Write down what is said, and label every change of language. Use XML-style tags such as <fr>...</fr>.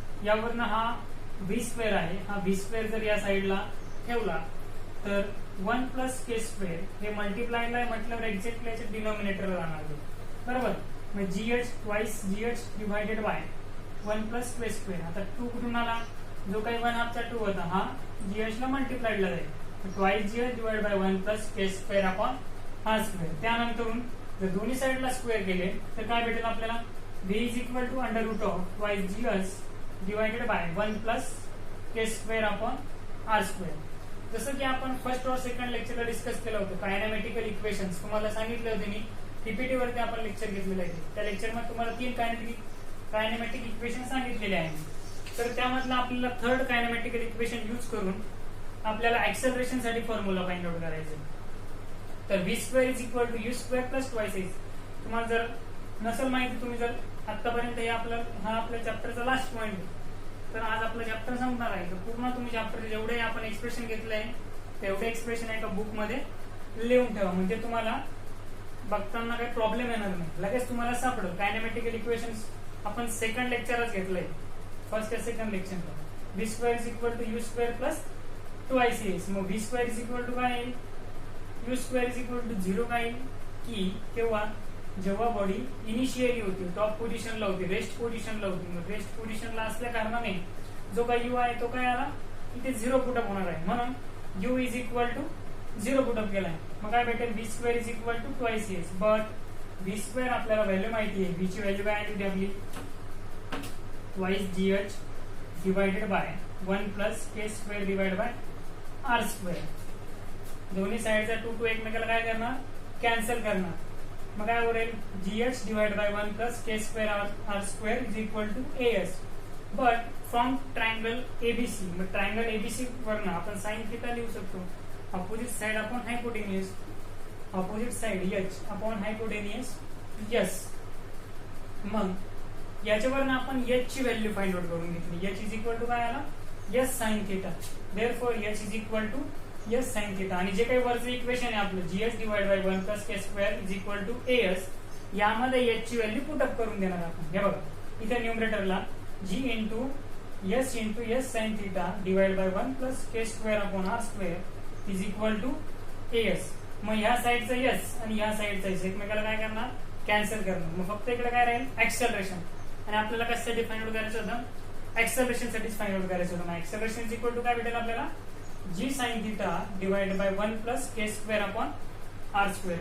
<mr>यावरनं हा v square आहे, हा v स्क्वेअर जर या साईडला ठेवला तर 1 प्लस k स्क्वेअर हे मल्टिप्लायला आहे म्हटल्यावर एक्झॅक्टली याच्या डिनॉमिनेटरला जाणार. बरोबर.</mr> <en>मग gh twice gh divided by 1 plus k square.</en> <mr>आता 2 कुठून आला? जो काही 1/2 चा 2 होता हा GH ला मल्टिप्लाइडला जाईल,</mr> <en>Twice GH divide by 1 plus K square upon R square.</en> <mr>त्यानंतरून जर दोन्ही साईडला स्क्वेअर केले तर काय भेटेल आपल्याला,</mr> <en>v is equal to under root of twice GH divided by 1 plus K square upon R square.</en> <mr>जसं की आपण फर्स्ट और सेकंड लेक्चरला डिस्कस केलं होतं कायनॅमेटिकल इक्वेशन्स, तुम्हाला सांगितले होते मी पीपीटी वरती आपण लेक्चर घेतलेलं आहे. त्या लेक्चरमध्ये तुम्हाला 3 कायनॅमेटिक इक्वेशन सांगितलेले आहे. तर त्यामधलं आपल्याला थर्ड कायनॅमेटिकल इक्वेशन यूज करून आपल्याला ऍक्सेलरेशन साठी फॉर्म्युला फाइंड आउट करायचा.</mr> <en>तर V square is equal to U square plus twice H.</en> <mr>तुम्हाला जर नसेल माहिती, तुम्ही जर आतापर्यंत हा आपल्या चॅप्टरचा लास्ट पॉईंट आहे, तर आज आपलं चॅप्टर संपणार आहे. तर पूर्ण तुम्ही चॅप्टर जेवढे आपण एक्सप्रेशन घेतले आहे तेवढे एक्सप्रेशन एका बुक मध्ये लिहून ठेवा, म्हणजे तुम्हाला बघताना काही प्रॉब्लेम येणार नाही, लगेच तुम्हाला सापडेल. कायनॅमेटिकल इक्वेशन्स आपण सेकंड लेक्चरच घेतलंय, फर्स्ट या second लेक्चरला.</mr> <en>V square is equal to U square plus twice H.</en> <mr>मग</mr> <en>V square is equal to</en> <mr>काय येईल, you square is equal to 0 काय येईल की तेव्हा जेव्हा बॉडी इनिशियली होती, टॉप पोझिशनला होती, रेस्ट पोझिशनला होती. मग रेस्ट पोझिशनला असल्या कारणाने जो काही यू आहे तो काय आला, इथे 0 पुटअप होणार आहे, म्हणून you is equal to 0 put up केलाय. मग काय भेटेल,</mr> <en>V square is equal to twice H.</en> <mr>But V square आपल्याला व्हॅल्यू माहिती आहे, व्ही ची व्हॅल्यू काय आहे आपली twice GH divided by 1 plus K square divide by R square. दोन्ही साईडचा 2 एकमेकाला काय करणार, कॅन्सल करणार. मग काय होईल,</mr> <en>GH divide by 1 plus K square R square is equal to AS. But from triangle ABC,</en> <mr>मग ट्रायंगल ABC वरनं आपण साइन थिटा लिहू शकतो.</mr> <en>Opposite side upon hypotenuse, opposite side H upon hypotenuse S.</en> <mr>मग याच्यावरनं आपण H ची value find out करून घेतली.</mr> <en>H is equal to</en> <mr>काय आला,</mr> <en>S sine theta. Therefore H is equal to S sine theta.</en> <mr>आणि जे काही वरचं इक्वेशन आहे आपलं GH divide by 1 plus K square is equal to AS, यामध्ये H ची व्हॅल्यू पुटअप करून देणार आपण. हे बघा इथे</mr> <en>न्यूमरेटरला G into S sine theta divide by 1 plus K square upon R square is equal to AS.</en> <mr>मग ह्या साईडचा S आणि ह्या साईडचा S एकमेकाला काय करणार, कॅन्सल करणार. मग फक्त इकडे काय राहील, ऍक्सेलरेशन. आणि आपल्याला कशासाठी फाइंड आउट करायचं होतं, ऍक्सेलरेशन साठीच फाइंड आउट करायचं होतं.</mr> <en>acceleration is equal to</en> <mr>काय भेटेल आपल्याला,</mr> <en>G sine theta divide by 1 plus K square upon R square.</en>